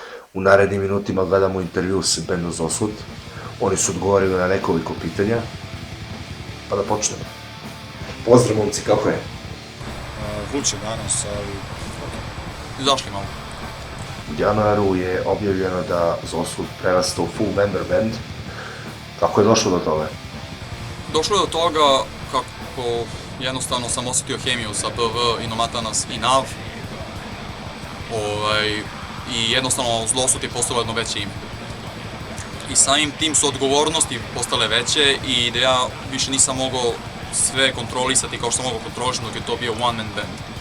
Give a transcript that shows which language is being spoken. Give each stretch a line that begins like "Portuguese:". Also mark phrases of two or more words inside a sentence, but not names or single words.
Serbian: U narednim minutima gledamo intervju sa bandom Zosud. Oni su odgovorili na nekoliko pitanja. Pa da počnemo. Pozdrav, momci, kako je? Vruće danas, ali... Izašli malo. U januaru je objavljeno da Zosud prerasta u
English: full member band.
Serbian: Kako je došlo do toga? Došlo je do toga kako jednostavno sam osjetio hemiju sa BV, Inomatanas i NAV. I jednostavno Zosud je postalo jedno veće ime. I samim tim su odgovornosti postale veće i da ja više nisam mogao sve kontrolisati kao što sam mogao kontrolišati dok je to bio
English: one man band.